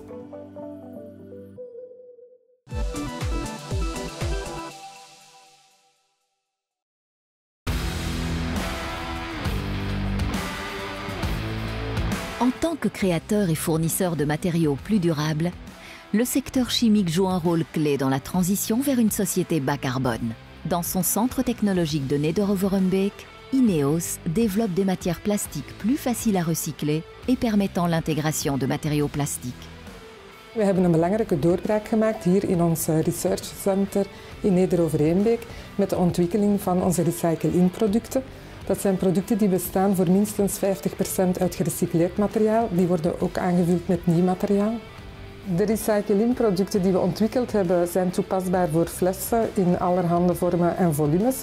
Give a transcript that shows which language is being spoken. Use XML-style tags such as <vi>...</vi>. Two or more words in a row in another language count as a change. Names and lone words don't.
<fr>En tant que créateur et fournisseur de matériaux plus durables, le secteur chimique joue un rôle clé dans la transition vers une société bas carbone. Dans son centre technologique de Nederoverumbeek, INEOS développe des matières plastiques plus faciles à recycler et permettant l'intégration de matériaux plastiques.</fr> <nl>We hebben een belangrijke doorbraak gemaakt hier in ons</nl> <en>Research Center</en> <nl>in Nederoverumbeek met de ontwikkeling van onze recycle-in-producten. Dat zijn producten die bestaan voor minstens 50% uit gerecycleerd materiaal. Die worden ook aangevuld met nieuw materiaal. De recycle-in-producten die we ontwikkeld hebben zijn toepasbaar voor flessen in allerhande vormen en volumes.</nl>